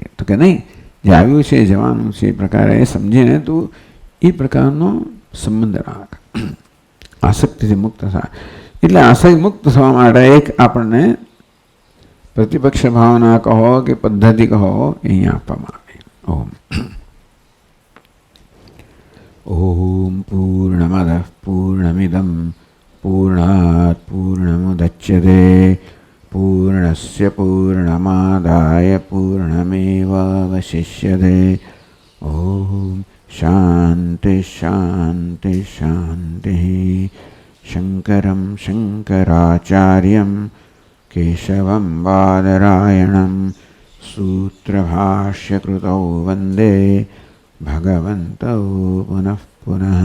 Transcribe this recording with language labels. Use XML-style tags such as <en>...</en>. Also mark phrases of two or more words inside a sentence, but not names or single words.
<gu>તો કે નહીં, જે આવ્યું છે જવાનું છે, એ પ્રકારે સમજીને તું એ પ્રકારનો સંબંધ રાખ, આસક્તિથી મુક્ત થાય. એટલે આસક્તિ મુક્ત થવા માટે એક આપણને પ્રતિપક્ષ ભાવના કહો કે પદ્ધતિ કહો, અહીંયા આપવામાં આવે.</gu> <sa>ઓમ પૂર્ણમદ પૂર્ણમિદમ पूर्णात् पूर्णमुदच्यते पूर्णस्य पूर्णमादाय पूर्णमेवावशिष्यते। ओम शांति शांति शांति। शंकरं शंकराचार्यं केशवं बादरायणं सूत्रभाष्यकृतौ वन्दे भगवन्तौ पुनः पुनः।</sa>